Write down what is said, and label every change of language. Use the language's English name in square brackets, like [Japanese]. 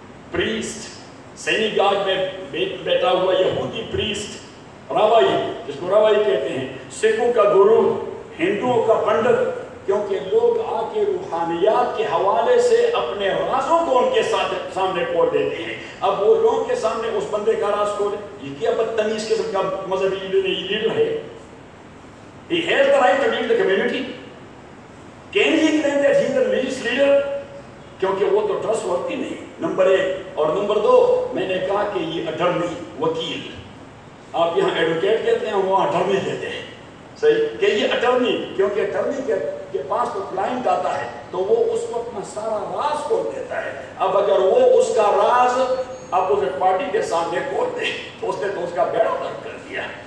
[Urdu] Priest, سینی guard میں بیٹا ہوا یہودی پریسٹ، راوائی، جس کو راوائی کہتے ہیں، سکھوں کا گرو، ہندوؤں کا پنڈت، کیونکہ لوگ آ کے روحانیات کے حوالے سے اپنے رازوں کو ان کے ساتھ سامنے کھول دیتے ہیں۔ اب وہ لوگوں کے سامنے اس بندے کا راز کھولے، یہ کیا بدتمیز قسم کا مذہبی لیڈر ہے؟ [English] He has the right to lead the community. Can he claim that he is a religious leader? [Urdu] کیونکہ وہ تو ٹرسٹ ورتھی نہیں، نمبر ایک۔ اور نمبر دو، میں نے کہا کہ یہ اٹرنی، وکیل، آپ یہاں ایڈوکیٹ کہتے ہیں، وہاں اٹرنی کہتے ہیں، صحیح، کہ یہ اٹرنی، کیونکہ اٹرنی کے پاس تو کلائنٹ آتا ہے تو وہ اس کو اپنا سارا راز کھول دیتا ہے۔ اب اگر وہ اس کا راز اپوزٹ پارٹی کے سامنے کھول دے تو اس نے تو اس کا بیڑا غرق کر دیا،